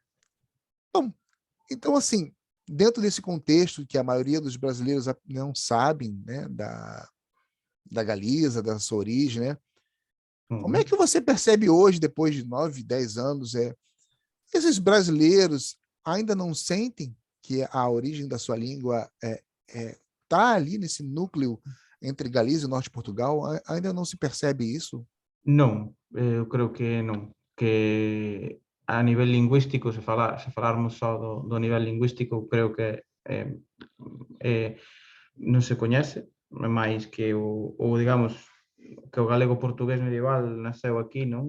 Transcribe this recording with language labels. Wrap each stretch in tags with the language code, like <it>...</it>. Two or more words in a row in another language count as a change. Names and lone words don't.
<pt>bom, então, assim, dentro desse contexto que a maioria dos brasileiros não sabem, né, da Galiza, da sua origem, né, Como é que você percebe hoje, depois de 9, 10 anos, esses brasileiros ainda não sentem que a origem da sua língua está ali nesse núcleo entre Galiza e Norte de Portugal? Ainda não se percebe isso?</pt> <gl>Non, eu creo que non. Que a nivel lingüístico, se falarmos só do nivel lingüístico, creo que non se coñece, máis que digamos, que o galego portugués medieval nasceu aquí, non?</gl>